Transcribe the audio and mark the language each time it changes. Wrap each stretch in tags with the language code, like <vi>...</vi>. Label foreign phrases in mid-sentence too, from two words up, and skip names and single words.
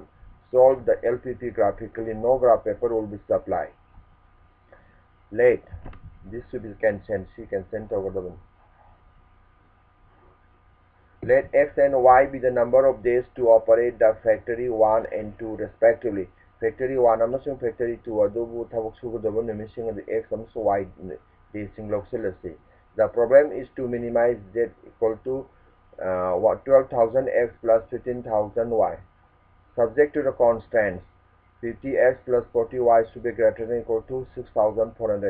<en>Solve the LPP graphically. No graph paper will be supplied. Late. This should be consent over the one. Let X and Y be the number of days to operate the factory 1 and 2 respectively.</en> <mni>Factory 1 amasung factory 2 adubu thabak sugudaba numising the X amasung Y days sing lokselasi.</mni> <en>The problem is to minimize Z equal to 12,000 X plus 15,000 Y. Subject to the constants 50X plus 40Y should be greater than equal to 6,400.</en>